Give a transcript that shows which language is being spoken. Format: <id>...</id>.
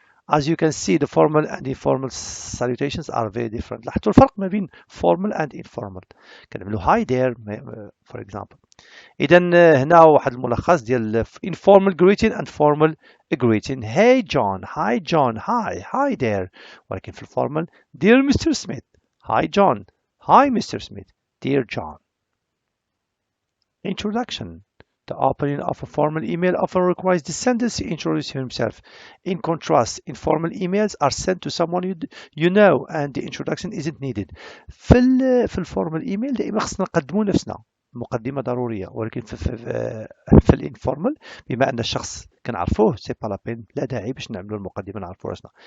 <en>As you can see, the formal and informal salutations are very different.</en> <ar>لاحظتوا الفرق ما بين</ar> <en>formal and informal.</en> <ar>كنعملوا</ar> <en>hi there for example.</en> <ar>إذا هنا واحد الملخص ديال</ar> <en>informal greeting and formal greeting. Hey John, hi John, hi there.</en> <ar>ولكن في الformal</ar> <en>dear Mr. Smith, hi John, hi Mr. Smith, dear John. Introduction. The opening of a formal email often requires the sender to introduce himself. In contrast, informal emails are sent to someone you know and the introduction isn't needed.</en> <ar>في الفورمال ايميل دائما خصنا نقدموا نفسنا مقدمة ضرورية، ولكن في الانفورمال بما أن الشخص كنعرفوه</ar> <fr>سي با لا بين،</fr> <ar>لا داعي باش نعملوا المقدمة نعرفوا راسنا.</ar>